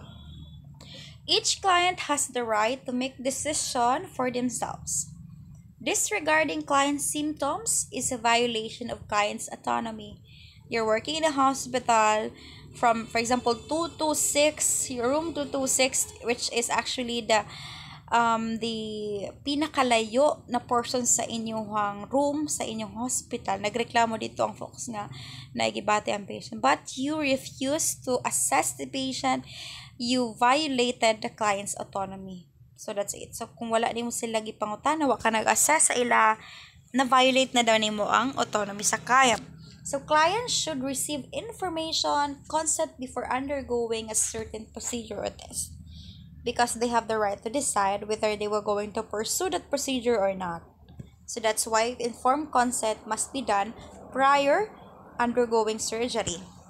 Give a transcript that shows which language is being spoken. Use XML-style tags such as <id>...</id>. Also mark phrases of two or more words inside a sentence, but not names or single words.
<en>Each client has the right to make decision for themselves. Disregarding client's symptoms is a violation of client's autonomy. You're working in a hospital from, for example, 226, your room 226, which is actually the</en> <ceb>pinakalayo na portion sa inyong room, sa inyong hospital. Nagreklamo dito ang folks nga naigibate ang patient.</ceb> <en>But you refuse to assess the patient, you violated the client's autonomy. So that's it.</en> <ceb>So kung wala nimo sila gipangutana, wa ka nag-assess sa ila, na-violate na daw nimo ang autonomy sa client.</ceb> <en>So clients should receive information, consent before undergoing a certain procedure or test, because they have the right to decide whether they were going to pursue that procedure or not. So that's why informed consent must be done prior undergoing surgery.</en>